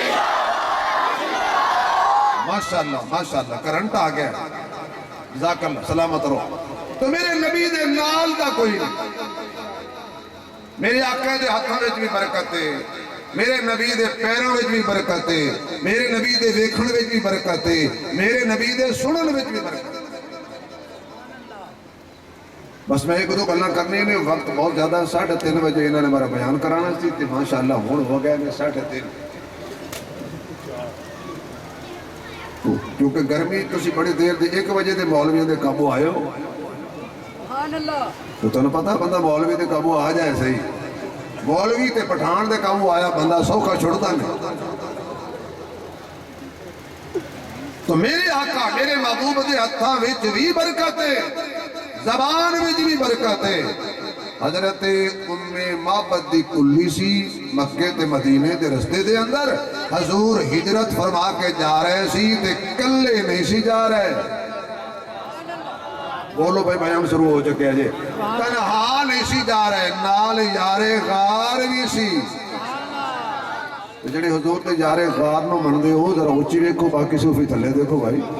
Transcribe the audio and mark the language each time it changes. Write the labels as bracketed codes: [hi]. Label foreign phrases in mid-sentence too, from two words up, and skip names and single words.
[ar] ماشاءاللہ ماشاءاللہ [pa] کرنٹ آ گیا، [ar] جزاک اللہ، [pa] سلامت رہو۔ تو میرے نبی دے نال دا کوئی نہیں، میرے آقا دے ہاتھوں وچ بھی برکت ہے، میرے نبی دے پیروں وچ بھی برکت ہے، میرے نبی دے ویکھن وچ بھی برکت ہے، میرے نبی دے سنن وچ بھی برکت ہے۔ بس میں ایک دو گلاں کرنی نے، وقت بہت زیادہ، 3:30 بجے انہوں نے ہمارا بیان کرانا سی تے ماشاءاللہ ہون ہو گیا نے 3:30، کیونکہ گرمی تسی بڑی دیر دے 1 بجے دے مولویوں دے قابو آئے ہو، [ar] سبحان اللہ، [pa] تو تنہوں پتہ بندہ مولوی دے قابو آ جائے صحیح، مولوی تے پٹھان دے قابو آیا بندہ سوکھا چھوڑتا نہیں۔ تو میرے آقا میرے محبوب دے ہتھاں وچ بھی برکت ہے، زبان وچ بھی برکت ہے۔ حضرت ام معبد دی کلی سی مکے تے مدینے دے رستے دے اندر، حضور ہجرت فرما کے جا رہے سی تے کلے نہیں سی جا رہے، بولو بھائی [ur] بیان شروع ہو چکے ہیں [pa] جی، تنہا نہیں سی جا رہے، نال یار غار بھی سی۔ جڑے حضور تے یار غار نو من دے ہو ذرا اچھی دیکھو، باقی صوفی تھلے دیکھو بھائی۔